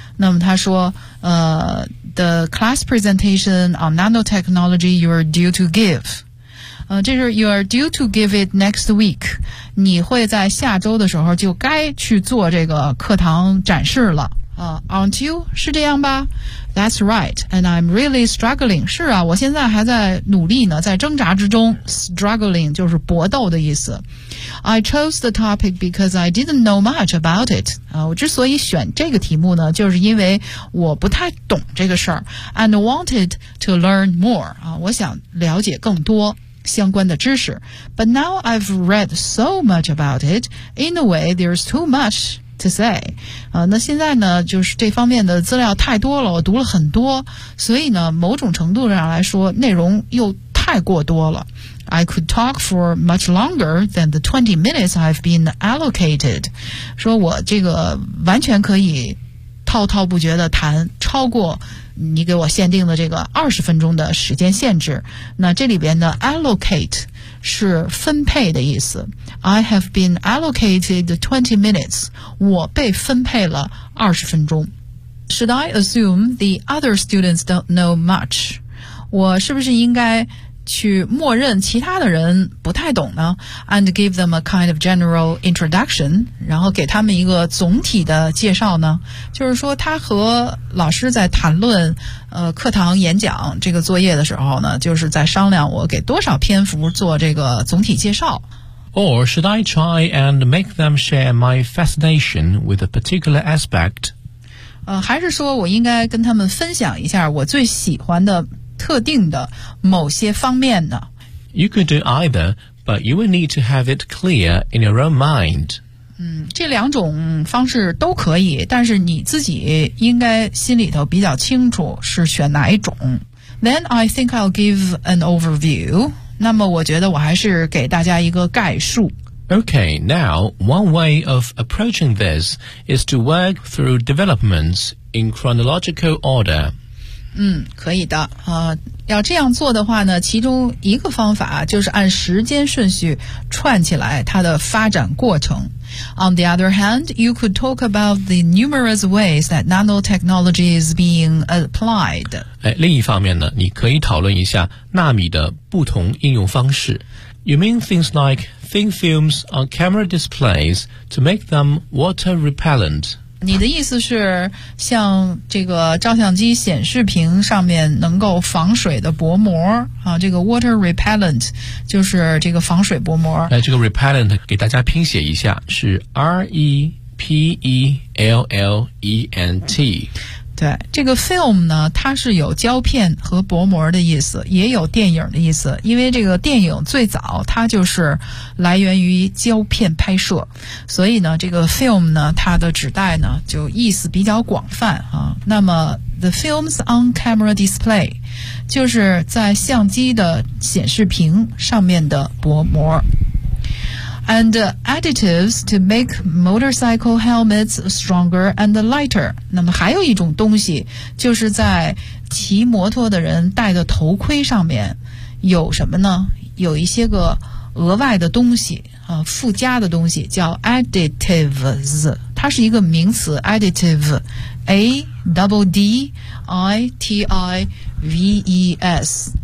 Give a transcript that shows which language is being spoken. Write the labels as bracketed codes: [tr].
[zh] 那么他说 [en] the class presentation on nanotechnology you are due to give, [zh] 这是 [en] you are due to give it next week, [zh] 你会在下周的时候就该去做这个课堂展示了啊、 [en] aren't you? [zh] 是这样吧？ [en] That's right, and I'm really struggling. [zh] 是啊，我现在还在努力呢，在挣扎之中。 Struggling 就是搏斗的意思。 [en] I chose the topic because I didn't know much about it. [zh] 啊，我之所以选这个题目呢，就是因为我不太懂这个事儿。 [en] And wanted to learn more. [zh] 啊，我想了解更多相关的知识。 [en] But now I've read so much about it, in a way there's too much to say. [zh] 那现在呢，就是这方面的资料太多了，我读了很多，所以呢，某种程度上来说，内容又太过多了。 [en] I could talk for much longer than the 20 minutes I've been allocated. [zh] 说我这个完全可以滔滔不绝地谈超过你给我限定的这个20分钟的时间限制。那这里边的 allocate 是分配的意思。 [en] I have been allocated 20 minutes, [zh] 我被分配了20分钟。 [en] Should I assume the other students don't know much? [zh] 我是不是应该去默认其他的人不太懂呢？ [en] And give them a kind of general introduction, [zh] 然后给他们一个总体的介绍呢？就是说他和老师在谈论课堂演讲这个作业的时候呢，就是在商量我给多少篇幅做这个总体介绍。 [en] Or should I try and make them share my fascination with a particular aspect? [zh] 还是说我应该跟他们分享一下我最喜欢的特定的某些方面呢？ [en] You could do either, but you will need to have it clear in your own mind. [zh] 这两种方式都可以，但是你自己应该心里头比较清楚是选哪一种。 [en] Then I think I'll give an overview. [zh] 那么我觉得我还是给大家一个概述。 [en] Okay, now one way of approaching this is to work through developments in chronological order. [zh] 可以的。要这样做的话呢，其中一个方法就是按时间顺序串起来它的发展过程。 [en] On the other hand, you could talk about the numerous ways that nanotechnology is being applied. [zh] 另一方面呢，你可以讨论一下纳米的不同应用方式。 [en] You mean things like thin films on camera displays to make them water repellent? [zh] 你的意思是像这个照相机显示屏上面能够防水的薄膜啊，这个 water repellent 就是这个防水薄膜。这个 repellent 给大家拼写一下，是 REPELLENT。对，这个 film 呢，它是有胶片和薄膜的意思，也有电影的意思。因为这个电影最早它就是来源于胶片拍摄，所以呢，这个 film 呢，它的指代呢就意思比较广泛啊。那么 [en] the films on camera display [zh] 就是在相机的显示屏上面的薄膜。 [en] And additives to make motorcycle helmets stronger and lighter. [zh] 那么还有一种东西，就是在骑摩托的人戴的头盔上面有什么呢？有一些个额外的东西啊，附加的东西叫 additives， 它是一个名词 additive， A-D-D-I-T-I-V-E-S。